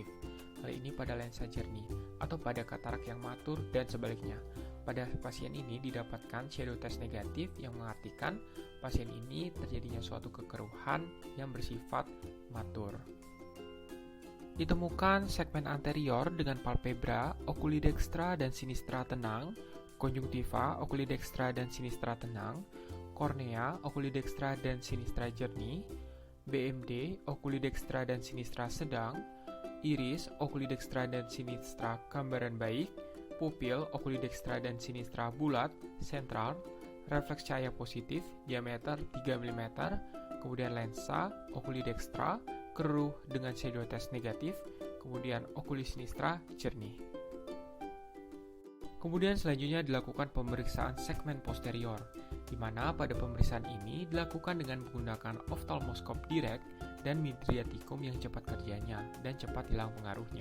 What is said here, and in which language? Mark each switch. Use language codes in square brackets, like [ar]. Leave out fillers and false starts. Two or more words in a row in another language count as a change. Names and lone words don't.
[id] Hal ini pada lensa jernih atau pada katarak yang matur dan sebaliknya. Pada pasien ini didapatkan [en] shadow test [id] negatif yang mengartikan pasien ini terjadinya suatu kekeruhan yang bersifat matur. Ditemukan segmen anterior dengan palpebra, [la] oculi dextra [id] dan sinistra tenang, konjungtiva, [la] oculi dextra [id] dan sinistra tenang, kornea, [la] oculi dextra [id] dan sinistra jernih, BMD, [la] oculi dextra [id] dan sinistra sedang, iris, [la] oculi dextra [id] dan sinistra gambaran baik, pupil, [la] oculi dextra [id] dan sinistra bulat, sentral, refleks cahaya positif, diameter 3 mm, kemudian lensa, [la] oculi dextra, [id] keruh dengan [en] shadow test [id] negatif, kemudian [la] oculi sinistra [id] jernih. Kemudian selanjutnya dilakukan pemeriksaan segmen posterior, di mana pada pemeriksaan ini dilakukan dengan menggunakan [en] ophthalmoscope direct [id] dan midriaticum yang cepat kerjanya dan cepat hilang pengaruhnya.